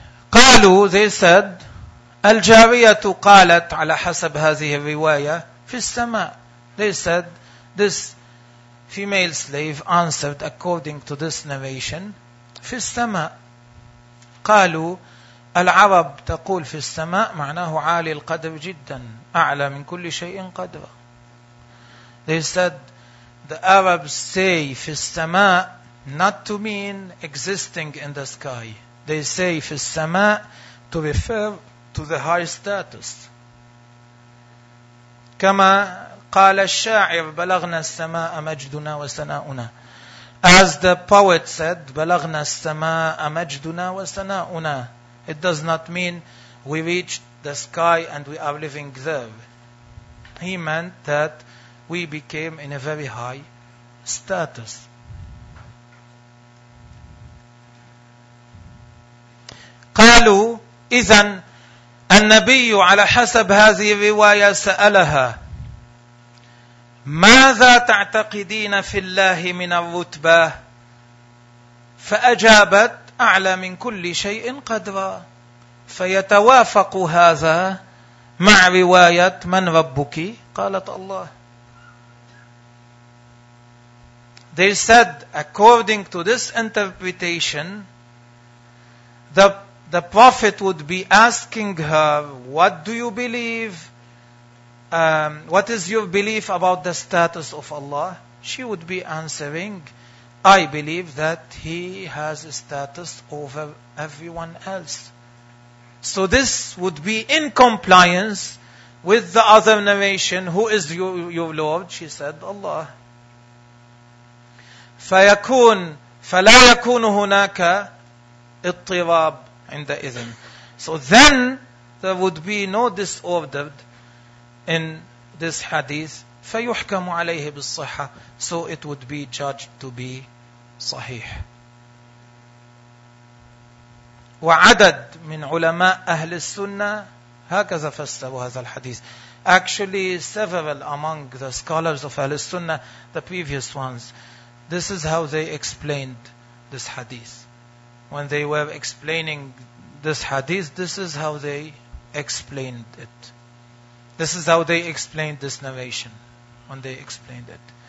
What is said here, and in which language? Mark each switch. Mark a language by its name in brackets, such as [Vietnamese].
[Arabic] قالوا, [English] they said, [Arabic] الجارية قالت على حسب هذه الرواية في السماء. [English] They said, this female slave answered according to this narration [Arabic] في السماء. قالوا, العرب تقول في السماء معناه عالي القدر جدا, أعلى من كل شيء قدر. [English] They said, the Arabs say [Arabic] في السماء [English] not to mean existing in the sky. They say [Arabic] في السماء [English] to refer to the high status. [Arabic] كما قال الشاعر بلغنا السماء مجدنا وسناؤنا. [English] As the poet said, [Arabic] بلغنا السماء مجدنا وسناؤنا. [English] It does not mean we reached the sky and we are living there. He meant that we became in a very high status. [Arabic] قالوا إذن النبي على حسب هذه الرواية سألها ماذا تعتقدين في الله من الرتبة فأجابت أعلى من كل شيء قدرا فيتوافق هذا مع رواية من ربك قالت الله. [English] They said according to this interpretation the Prophet would be asking her, what do you believe? What is your belief about the status of Allah? She would be answering, I believe that He has a status over everyone else. So this would be in compliance with the other narration, who is your Lord? She said, Allah. [Arabic] فيكون فلا يكون هناك اضطراب. عندئذن. [English] So then there would be no disorder in this hadith. [Arabic] فيحكم عليه بالصحة. [English] So it would be judged to be صحيح. [Arabic] وعدد من علماء أهل السنة هكذا فسروا هذا الحديث. [English] Actually several among the scholars of أهل السنة, the previous ones, this is how they explained this hadith. When they were explaining this hadith, this is how they explained it. This is how they explained this narration, when they explained it.